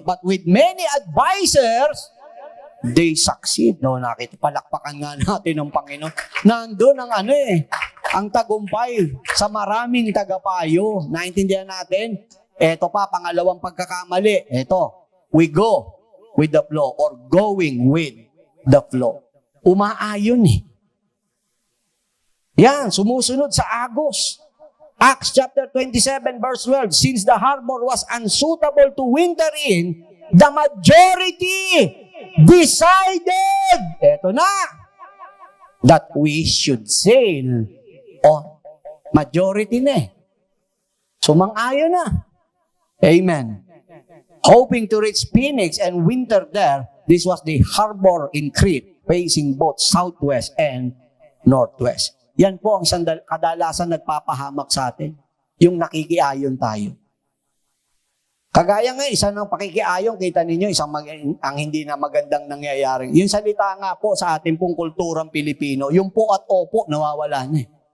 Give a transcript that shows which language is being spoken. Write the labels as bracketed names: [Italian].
[English] But with many advisors, they succeed. [Filipino] No, palakpakan nga natin ng Panginoon. Nandun ang ang tagumpay sa maraming tagapayo. Naintindihan natin? Eto pa, pangalawang pagkakamali. [English] Eto, we go with the flow or going with the flow. [Filipino] Umaayon Yan, sumusunod sa agos. [English] Acts chapter 27 verse 12, since the harbor was unsuitable to winter in, the majority decided, [Filipino] eto na, [English] that we should sail. [Filipino] Oh, majority na eh. Sumang-ayon na. Amen. [English] Hoping to reach Phoenix and winter there, this was the harbor in Crete, facing both southwest and northwest. [Filipino] Yan po ang kadalasan nagpapahamak sa atin, yung nakikiayon tayo. Kagaya nga, isa ng pakikiayon, kita ninyo, ang hindi na magandang nangyayari. Yung salita nga po sa ating pong kulturang Pilipino, yung po at opo, nawawala na eh.